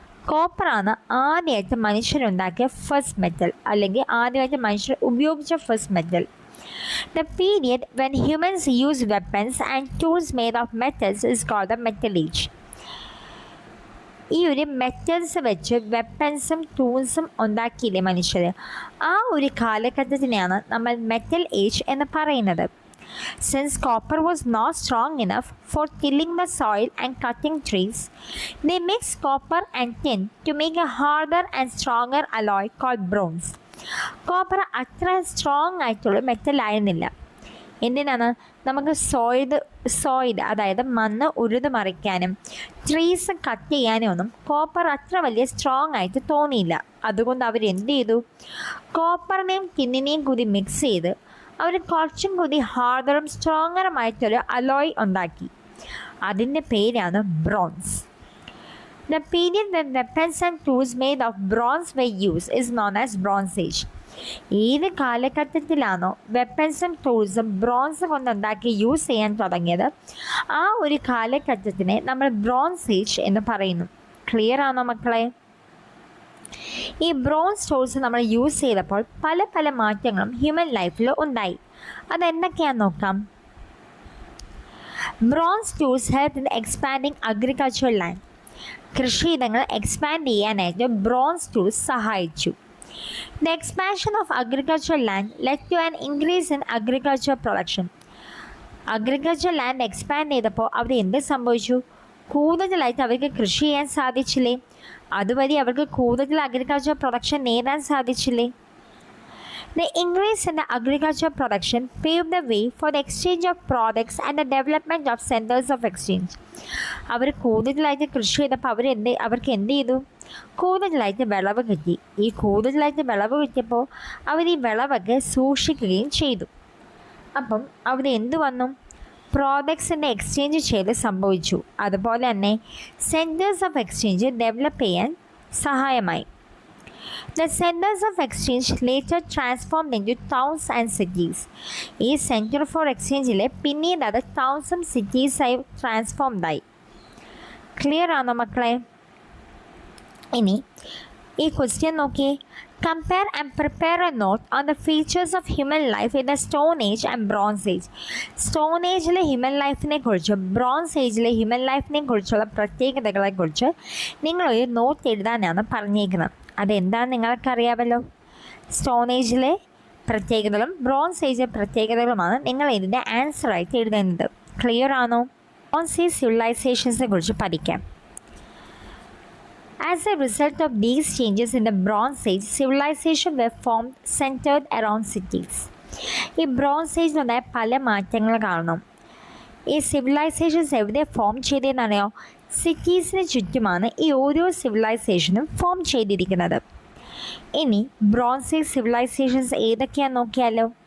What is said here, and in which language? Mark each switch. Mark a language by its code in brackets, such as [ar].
[ml] കോപ്പറാണ് ആദ്യമായിട്ട് മനുഷ്യരുണ്ടാക്കിയ first metal, അല്ലെങ്കിൽ ആദ്യമായിട്ട് മനുഷ്യർ ഉപയോഗിച്ച first metal. [en] The period when humans use weapons and tools made of metals is called the Metal Age. [ml] ഈ ഒരു മെറ്റൽസ് വെച്ച് വെപ്പൻസും ടൂൾസും ഉണ്ടാക്കിയില്ലേ മനുഷ്യർ, ആ ഒരു കാലഘട്ടത്തിനെയാണ് നമ്മൾ മെറ്റൽ ഏജ് എന്ന് പറയുന്നത്. [en] Since copper was not strong enough for tilling the soil and cutting trees, they mixed copper and tin to make a harder and stronger alloy called bronze. [ml] Copper അത്ര strong ആയിട്ടുള്ള metal ആയിരുന്നില്ല. എന്തിനാണ്? നമുക്ക് സോയിഡ് അതായത് മണ്ണ് ഉഴുതു മറിക്കാനും trees cut ചെയ്യാനും ഒന്നും copper അത്ര വലിയ സ്ട്രോങ് ആയിട്ട് തോന്നിയില്ല. അതുകൊണ്ട് അവരെന്ത് ചെയ്തു? കോപ്പറിനെയും ടിന്നിനെയും കൂടി മിക്സ് ചെയ്ത് അവർ കുറച്ചും കൂടി ഹാർഡറും സ്ട്രോങ്ങറുമായിട്ടൊരു അലോയ് ഉണ്ടാക്കി. അതിൻ്റെ പേരാണ് bronze. [en] The period when weapons and tools made of bronze were used is known as Bronze Age. [ml] ഏത് കാലഘട്ടത്തിലാണോ വെപ്പൻസും ടൂൾസും ബ്രോൺസ് കൊണ്ടുണ്ടാക്കി യൂസ് ചെയ്യാൻ തുടങ്ങിയത്, ആ ഒരു കാലഘട്ടത്തിനെ നമ്മൾ ബ്രോൺസ് ഏജ് എന്ന് പറയുന്നു. ക്ലിയർ ആണോ മക്കളെ? ഈ ബ്രോൺസ് ടൂൾസ് നമ്മൾ യൂസ് ചെയ്തപ്പോൾ പല പല മാറ്റങ്ങളും ഹ്യൂമൻ ലൈഫിൽ ഉണ്ടായി. അതെന്തൊക്കെയാണെന്ന് നോക്കാം. [en] Bronze tools help in expanding agricultural land. [ml] കൃഷിയിടങ്ങൾ എക്സ്പാൻഡ് ചെയ്യാനായിട്ട് ബ്രോൺസ് ടൂൾസ് സഹായിച്ചു. [en] The expansion of agricultural land led to an increase in agriculture production. [ml] Agriculture land expand ചെയ്തപ്പോൾ അവിടെ എന്ത് സംഭവിച്ചു? കൂടുതലായിട്ട് അവർക്ക് കൃഷി ചെയ്യാൻ സാധിച്ചില്ലേ? അതുവഴി അവർക്ക് കൂടുതൽ അഗ്രികൾച്ചർ പ്രൊഡക്ഷൻ നേടാൻ സാധിച്ചില്ലേ? [en] The increase in the agriculture production paved the way for the exchange of products and the development of centers of exchange. [ml] അവർ കൂടുതലായിട്ട് കൃഷി ചെയ്തപ്പോൾ അവർക്ക് എന്ത് ചെയ്തു? കൂടുതലായിട്ട് വിളവ് കിട്ടി. ഈ കൂടുതലായിട്ട് വിളവ് കിട്ടിയപ്പോൾ അവർ ഈ വിളവൊക്കെ സൂക്ഷിക്കുകയും ചെയ്തു. അപ്പം അവിടെ എന്ത് വന്നു? പ്രോഡക്ട്സിൻ്റെ എക്സ്ചേഞ്ച് ചെയ്ത് സംഭവിച്ചു. അതുപോലെ തന്നെ സെൻറ്റേഴ്സ് ഓഫ് എക്സ്ചേഞ്ച് ഡെവലപ്പ് ചെയ്യാൻ സഹായമായി. [en] The centers of exchange later transformed into towns and cities. [ml] ഈ സെൻറ്റർ ഫോർ എക്സ്ചേഞ്ചിലെ പിന്നീട് അത് ടൗൺസും സിറ്റീസായി ട്രാൻസ്ഫോംഡ് ആയി. ക്ലിയർ ആണോ മക്കളെ? ഇനി ഈ ക്വസ്റ്റ്യൻ നോക്കിയേ. [en] Compare and prepare a note on the features of human life in the stone age and bronze age. [ml] Stone ഏജിലെ human ലൈഫിനെ കുറിച്ച് ബ്രോൺസ് ഏജിലെ ഹ്യൂമൻ ലൈഫിനെ കുറിച്ചുള്ള പ്രത്യേകതകളെക്കുറിച്ച് നിങ്ങളൊരു നോട്ട് എഴുതാനാണ് പറഞ്ഞേക്കുന്നത്. അതെന്താണെന്ന് നിങ്ങൾക്കറിയാമല്ലോ. സ്റ്റോൺ ഏജിലെ പ്രത്യേകതകളും ബ്രോൺസ് ഏജിലെ പ്രത്യേകതകളുമാണ് നിങ്ങൾ ഇതിൻ്റെ ആൻസറായിട്ട് എഴുതുന്നത്. ക്ലിയർ ആണോ? ബ്രോൺസ് ഏജ് സിവിലൈസേഷൻസിനെ കുറിച്ച് പഠിക്കാം. [en] As a result of these changes in the Bronze Age, civilization were formed centered around cities. [ml] ഈ ബ്രോൺസ് ഏജിലുണ്ടായ പല മാറ്റങ്ങൾ കാണണം. ഈ സിവിലൈസേഷൻസ് എവിടെ ഫോം ചെയ്തതെന്നറിയോ? സിറ്റീസിന് ചുറ്റുമാണ് ഈ ഓരോ സിവിലൈസേഷനും ഫോം ചെയ്തിരിക്കുന്നത്. ഇനി ബ്രോൺസ് ഏജ് സിവിലൈസേഷൻസ് ഏതൊക്കെയാണെന്ന് നോക്കിയാലോ.